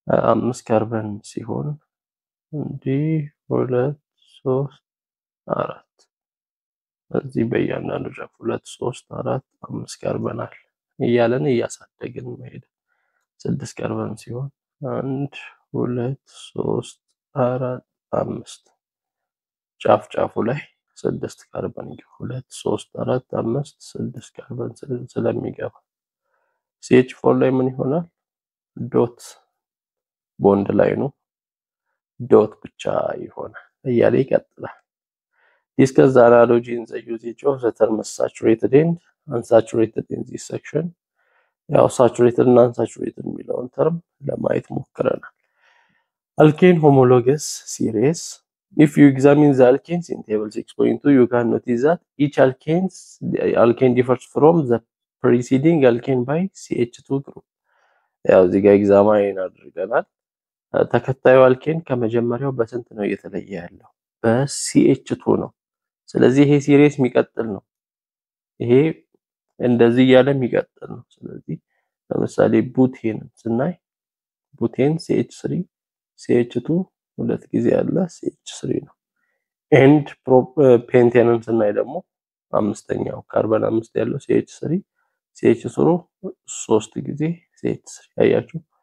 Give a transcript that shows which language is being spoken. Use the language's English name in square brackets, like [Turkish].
[Amharic] አምስት ካርበን ሲሆን እንዲህ 2 3 4 እዚህ በእያንዳንዱ ጫፍ 2 3 4 5 ካርበን አለ እያለን እያሳደግን መሄድ 6 ካርበን ሲሆን 1 2 3 4 5 ጫፉ ላይ 6 ካርበን 2 3 4 5 6 ካርበን ስለሚገባ CH4 ላይ ምን ይሆናል? ዶት ቦንድ ላይ ነው ዶት ብቻ ይሆናል እያለ ይቀጥላል። [English] Discuss the analogy in the usage of the term saturated and unsaturated in this section. [Amharic] ያው saturated እና unsaturated የሚለውን ተርም ለማየት ሞክረናል። [English] Alkane homologous series. If you examine the alkanes in table 6.2, you can notice that each alkane differs from the preceding alkane by CH2 group. [Amharic] ያው እዚህ ጋር ኤግዛማይን አድርገናል። ተከታዩ አልኬን ከመጀመሪያው በስንት ነው የተለየ ያለው? በCH2 ነው። ስለዚህ ይሄ ሲሪስ የሚቀጥል ነው። ይሄ እንደዚህ ያለ የሚቀጥል ነው። ስለዚህ ለምሳሌ ቡቴን ስናይ ቡቴን CH3 CH2 ሁለት ጊዜ ያለ CH3 ነው። ኤንድ ፔንቴንን ስናይ ደግሞ አምስተኛው ካርበን 5 ያለው CH3 CH3 3 ጊዜ CH3 ያያችሁ